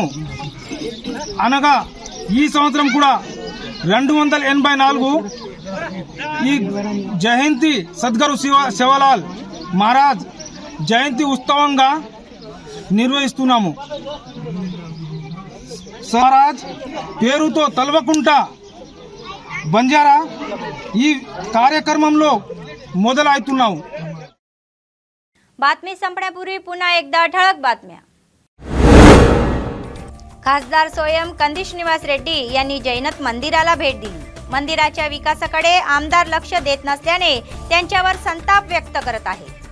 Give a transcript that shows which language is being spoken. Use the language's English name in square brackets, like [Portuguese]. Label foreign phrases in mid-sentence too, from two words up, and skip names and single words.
[Telugu] అనగా ఈ సంవత్సరం కూడా 284 ఈ జయంతి సద్గురు సేవాలాల్ మహారాజ్ జయంతి ఉత్సవంగా నిర్వహిస్తున్నాము. మహారాజ్ పేరుతో తలవకుంట బంజారా ఈ కార్యక్రమంలో మొదలవుతున్నాము. [Marathi] बातमी संपण्यापूर्वी पुन्हा एकदा ठळक बातम्या. खासदार सोयम कंदी श्रीनिवास रेड्डी यांनी जैनत मंदिराला भेट दिली. मंदिराच्या विकासाकडे आमदार लक्ष देत नसल्याने त्यांच्यावर संताप व्यक्त करत आहेत.